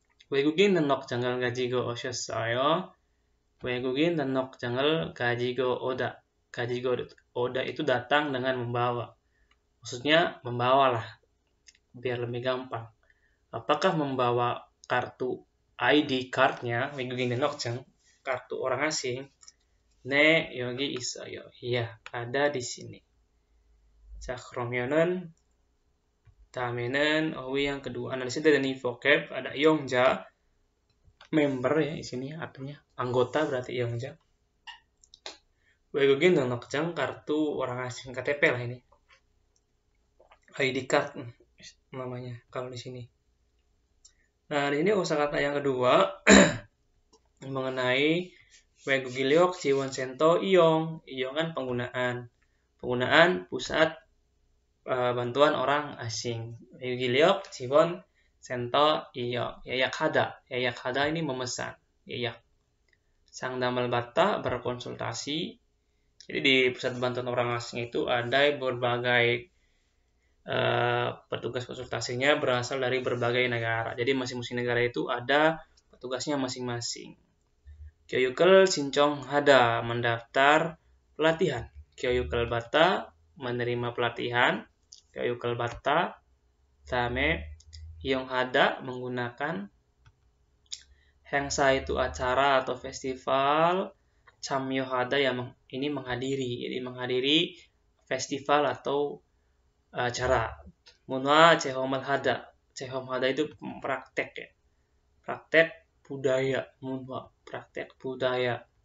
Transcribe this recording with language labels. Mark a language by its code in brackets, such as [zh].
[ko] 외국인 등록 장을 가지고 오셨어요. 외국인 등록 장을 가지고 오다. [id] 가지고 oda itu datang dengan membawa. Maksudnya membawalah, biar lebih gampang. Apakah membawa kartu ID card-nya, [ko] 외국인 등록증, [id] kartu orang asing? [ko] 네, 여기 있어요. [id] Iya, ada di sini. [ko] 자, 그러면은 다음에는 어휘 [id] yang kedua. Nah, di sini ada nih vocab, ada 이용자, member ya di sini artinya anggota berarti 이용자. 외국인 등록증, kartu orang asing, KTP lah ini. ID card namanya kalau di sini. Nah, di sini kosakata yang kedua mengenai [ko] 외국인력 지원센터 이용. [id] 이용 kan penggunaan pusat bantuan orang asing. [ko] 외국인력 지원센터 이용. 예약하다. [id] 예약하다 ini memesan. [ko] 예약. 상담을 받다 berkonsultasi. [id] Jadi di pusat bantuan orang asing itu ada berbagai petugas konsultasinya berasal dari berbagai negara. Jadi masing-masing negara itu ada petugasnya masing-masing. [ko] 교육을 신청하다 [id] mendaftar pelatihan. [ko] 교육을 받다 [id] menerima pelatihan. [ko] 교육을 받다. 다음에 이용하다 menggunakan. [id] 행사 itu acara atau festival. 참여하다 yang ini menghadiri. Jadi menghadiri festival atau acara. [ko] 문화 체험을 하다. [id] 체험하다 itu praktek ya. praktek budaya. 문화 praktek budaya.